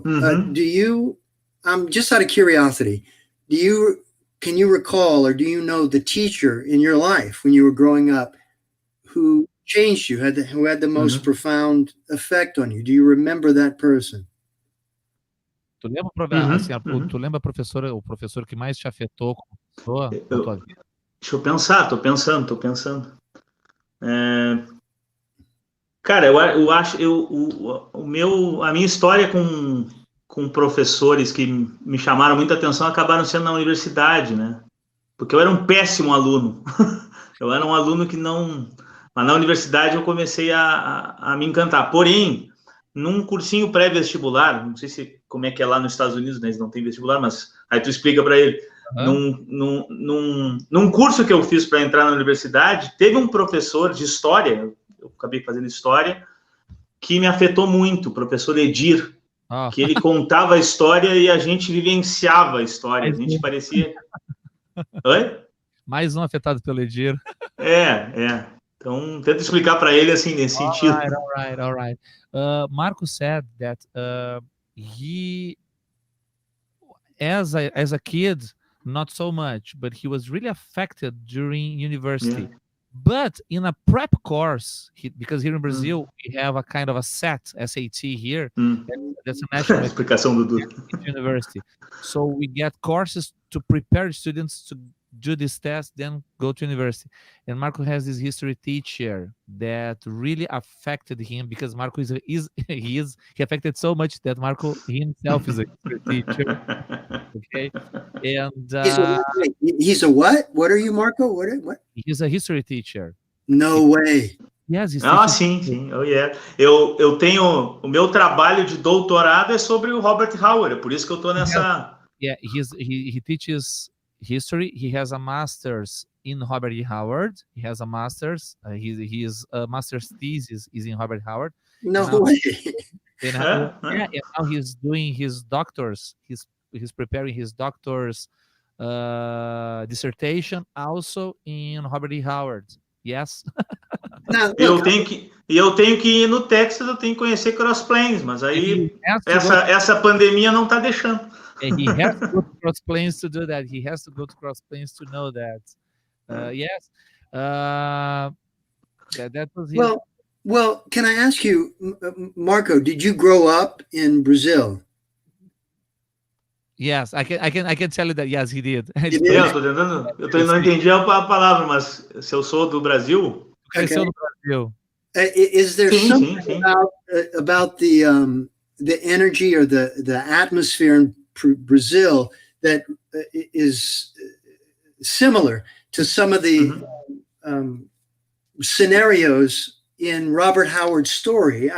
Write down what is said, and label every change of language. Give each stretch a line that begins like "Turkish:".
English: Do you? Just out of curiosity, can you recall, or do you know the teacher in your life when you were growing up who changed you, who had the most profound effect on you? Do you remember that person?
Portuguese: Tu lembra o professor que mais te afetou como pessoa na tua vida? Deixa eu pensar, tô pensando. Cara, eu acho, a minha história com com professores que me chamaram muita atenção acabaram sendo na universidade, né? Porque eu era um péssimo aluno. Eu era um aluno que não... Mas na universidade eu comecei a me encantar. Porém, num cursinho pré-vestibular, não sei como é que é lá nos Estados Unidos, né? Eles não têm vestibular, mas aí tu explica para ele. Num curso que eu fiz para entrar na universidade, teve um professor de história, eu acabei fazendo história, que me afetou muito, o professor Edir, que ele contava a história e a gente vivenciava a história. A gente parecia... Oi? Mais um afetado pelo Edir. Então, tenta explicar para ele assim, nesse sentido.
English: All right. Marco said that he, as a kid, not so much, but he was really affected during university. Yeah. But in a prep course, because here in Brazil, we have a kind of a SAT here. That's a national
Portuguese: explicação do
English: university. So we get courses to prepare students to do this test, then go to university. And Marco has this history teacher that really affected him, because Marco he affected so much that Marco himself is a history teacher. Okay, and he's a what? What are you, Marco? What? He's a history teacher. No way. Yes,
Portuguese: sim.
English: Oh, yeah.
Portuguese: Eu tenho o meu trabalho de doutorado é sobre o Robert Howard, é por isso que eu tô nessa.
English: Yeah, he teaches history. He has a master's in Robert E. Howard. He has a master's. His master's thesis is in Robert Howard. No way. And now he's doing his doctor's. He's preparing his doctor's dissertation also in Robert E. Howard. Yes.
Portuguese: Eu tenho que ir no Texas, eu tenho que conhecer Cross Plains, mas aí essa pandemia não está deixando.
English: He has to go to Cross Plains to do that. He has to go to Cross Plains to know that. Yes. That was his... Well, can I ask you, Marco, did you grow up in Brazil? Yes, I can tell you that. Yes, he did.
Portuguese: Eu não entendi a palavra, mas se eu sou do Brasil... Cresceu no Brasil.
English: Is there something about the energy or the atmosphere in Brazil that is similar to some of the scenarios in Robert Howard's story?